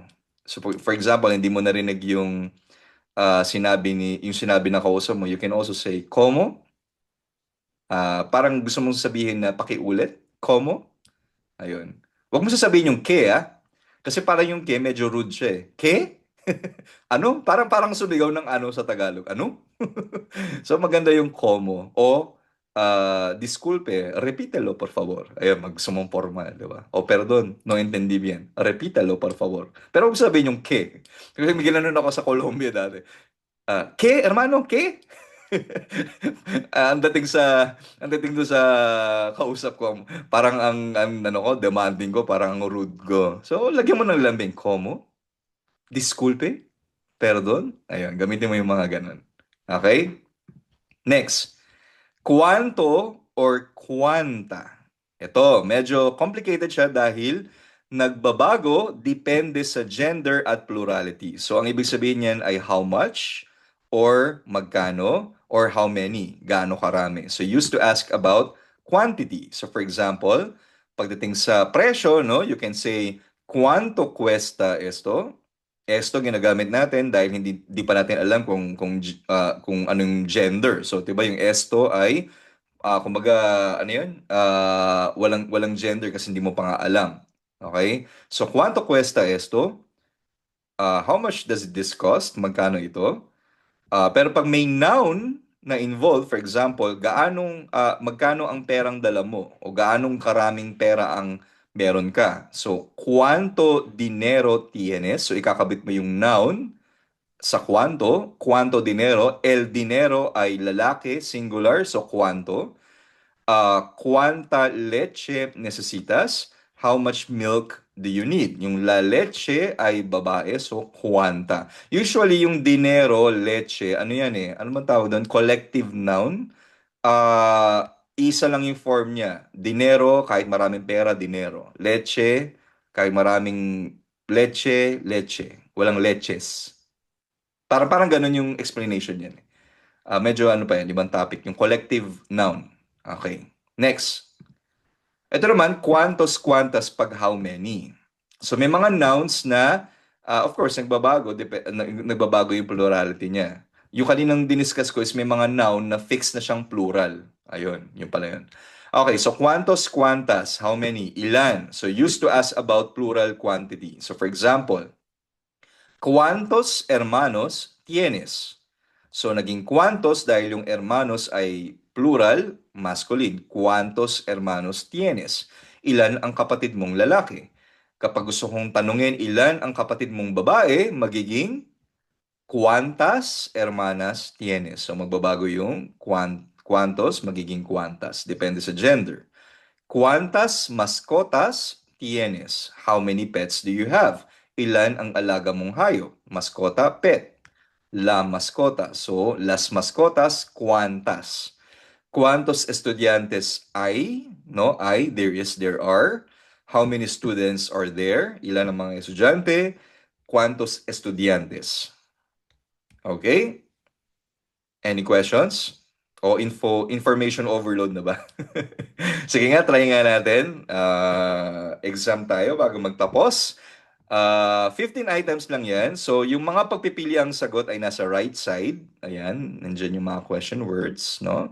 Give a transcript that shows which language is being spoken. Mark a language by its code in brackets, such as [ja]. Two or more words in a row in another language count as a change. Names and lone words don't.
[en] So for example, [tl] hindi mo narinig yung sinabi ng kausap mo, [en] you can also say como. [tl] Parang gusto mong sabihin na pakiulit, como. Ayun. Huwag mo sasabihin yung ke, kasi parang yung ke medyo rude siya eh. Ke? Ano? Parang sumigaw ng ano sa Tagalog. Ano? So maganda yung como o [es] disculpe, repítelo por favor. [tl] Ayun, magsumong formal, di ba? [es] O perdón, no entendí bien. Repítelo por favor. [tl] Pero huwag sabihin yung ke. Kasi may ginanon ako sa Colombia dati. [es] ¿Qué, hermano? ¿Qué? [tl] Ang dating doon sa kausap ko, parang ang ano ko, demanding ko, parang ang rude ko. So, lagyan mo ng lambing, [es] como? Disculpe? Perdon? [tl] Ayun, gamitin mo yung mga ganun. [en] Okay? Next. Cuánto or cuánta? [tl] Ito, medyo complicated siya dahil nagbabago depende sa gender at plurality. So, ang ibig sabihin niyan ay [en] how much [tl] or magkano or [en] how many, [tl] gaano karami. [en] So, used to ask about quantity. So, for example, [tl] pagdating sa presyo, [en] no, you can say, [es] ¿cuánto cuesta esto? [tl] Esto ginagamit natin dahil hindi pa natin alam kung anong gender. So, 'di ba yung esto ay kumbaga ano 'yun? Walang gender kasi hindi mo pa nga alam. [en] Okay? So, [es] cuánto cuesta esto? [en] How much does this cost? [tl] Magkano ito? Pero pag may noun na involved, [en] for example, [tl] magkano ang perang dala mo o gaanong karaming pera ang meron ka. [en] So, [es] cuánto dinero tienes? [tl] So, ikakabit mo yung noun. sa [es] cuánto dinero. El dinero [tl] ay lalaki, [en] singular, so cuánto. [es] Cuánta leche necesitas? [en] How much milk do you need? [tl] Yung [es] la leche [tl] ay babae, so cuánta. Usually, yung dinero, leche, ano yan eh? Ano man tawag doon? [en] Collective noun. [tl] Isa lang yung form niya. Dinero, kahit maraming pera, dinero. Leche, kahit maraming leche, leche. Walang leches. Parang ganun yung explanation yan. Medyo ano pa yan, ibang topic. Yung [en] collective noun. Okay. Next. [tl] Ito naman, quantos, quantas, pag [en] how many. [tl] So may mga nouns na, [en] of course, [tl] nagbabago yung plurality niya. Yung kaninang diniscuss ko is may mga noun na fixed na siyang plural. Ayun, yun pala yun. [en] Okay, so quantos, quantas, how many, ilan. So used to ask about plural quantity. So for example, [es] ¿cuántos hermanos tienes? [tl] So, naging cuantos dahil yung hermanos ay plural, masculine. [es] ¿Cuántos hermanos tienes? [tl] Ilan ang kapatid mong lalaki? Kapag gusto kong tanungin ilan ang kapatid mong babae, magiging [es] ¿cuántas hermanas tienes? [tl] So, magbabago yung cuántos, magiging cuántas. Depende sa gender. [es] ¿Cuántas mascotas tienes? [en] How many pets do you have? [tl] Ilan ang alaga mong hayop? [es] Mascota, pet. La mascota. So, las mascotas, ¿cuántas? ¿Cuántos estudiantes hay? No, hay, [en] there is, there are. How many students are there? [tl] Ilan ang mga estudyante? [es] ¿Cuántos estudiantes? [en] Okay? Any questions? [tl] O [en] information overload [tl] na ba? Sige nga, try nga natin. Exam tayo bago magtapos. 15 items lang yan. So, yung mga pagpipili ang sagot ay nasa [en] right side. [tl] Ayan, nandyan yung mga [en] question words, [tl] no?